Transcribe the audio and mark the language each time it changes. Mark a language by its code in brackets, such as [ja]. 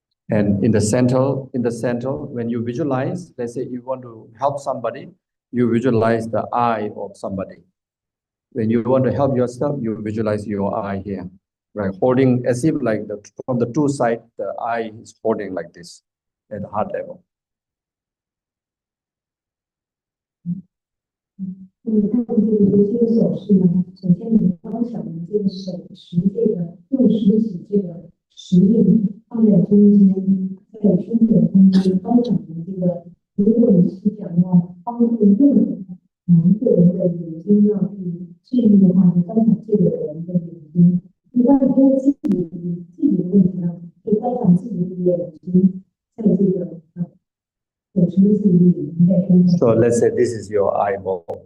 [en] And in the center, when you visualize, let's say you want to help somebody, you visualize the eye of somebody. When you want to help yourself, you visualize your eye here, right? Holding as if like from the two sides, the eye is holding like this at the heart level. [zh] 看这个手势呢，首先你们观想的这个手持这个用食指这个食印放在中间，在胸口中间观想的这个，如果你是想要帮助任何一个人的眼睛要去治愈的话，你观想这个人的眼睛。你观想自己的问题呢，就观想自己的眼睛在这个手持自己的眼睛在胸口。 [en] So let's say this is your eyeball.